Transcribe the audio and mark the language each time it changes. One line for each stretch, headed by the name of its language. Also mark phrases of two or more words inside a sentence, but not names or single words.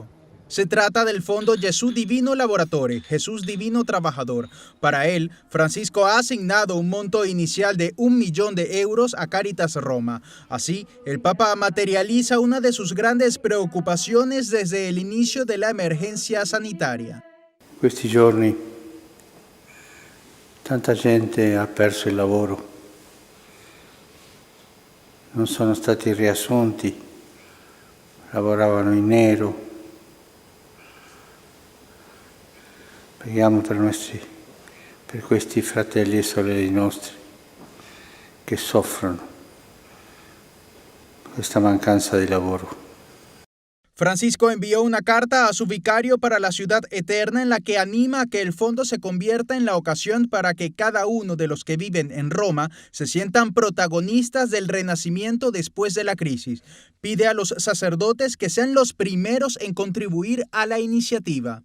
Spanish: Se trata del fondo Jesús Divino Laboratore, Jesús Divino Trabajador. Para él, Francisco ha asignado un monto inicial de 1 millón de euros a Caritas Roma. Así, el Papa materializa una de sus grandes preocupaciones desde el inicio de la emergencia sanitaria.
Italian: Questi giorni tanta gente ha perso il lavoro, non sono stati riassunti, lavoravano in nero. Preghiamo per questi fratelli e sorelle nostri che soffrono questa mancanza di lavoro.
Spanish: Francisco envió una carta a su vicario para la ciudad eterna en la que anima a que el fondo se convierta en la ocasión para que cada uno de los que viven en Roma se sientan protagonistas del renacimiento después de la crisis. Pide a los sacerdotes que sean los primeros en contribuir a la iniciativa.